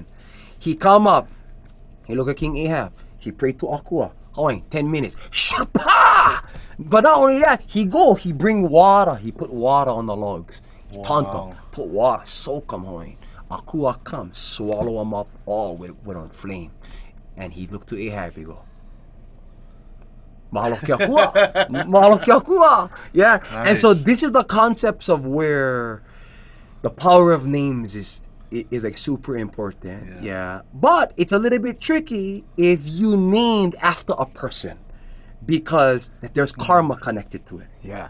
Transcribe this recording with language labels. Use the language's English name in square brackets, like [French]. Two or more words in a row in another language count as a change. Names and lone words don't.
[English] He come up. He look at King Ahab. He prayed to Akua. Hawaii, 10 minutes. Shapa! But not only that, he bring water. He put water on the logs. He taunt them. Put water, soak them, Hawaii. Akua come, swallow them up all with on flame. And he looked to Ahab, he go, [Hawaiian] mahalo ki akua. Mahalo ki akua. [English] Yeah. Nice. And so this is the concepts of where the power of names is like super important. Yeah. But it's a little bit tricky if you named after a person, because there's karma connected to it. Yeah.